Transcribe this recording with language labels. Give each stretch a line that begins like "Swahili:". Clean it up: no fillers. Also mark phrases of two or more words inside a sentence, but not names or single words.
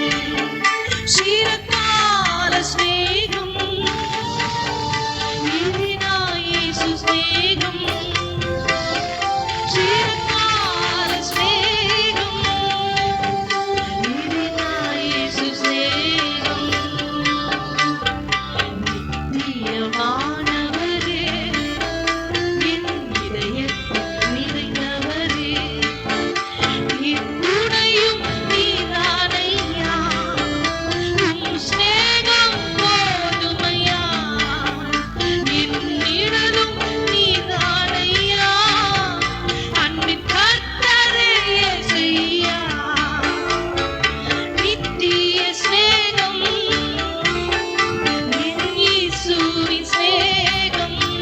Telugu: చిరకాల స్నేహం ఇది నా యేసు స్నేహం చిరకాల స్నేహం ఇది నా యేసు స్నేహం
Tamil: நித்தியமானவரே என் இதயத்தில் நிறைந்தவரே என் துணையும் நீதானையா உம் ஸ்நேகம் போதுமையா என் நிழலும் நீதானையா அன்பின் கர்த்தரே இயேசையா நித்திய ஸ்நேகம் என் இயேசுவின் ஸ்நேகம்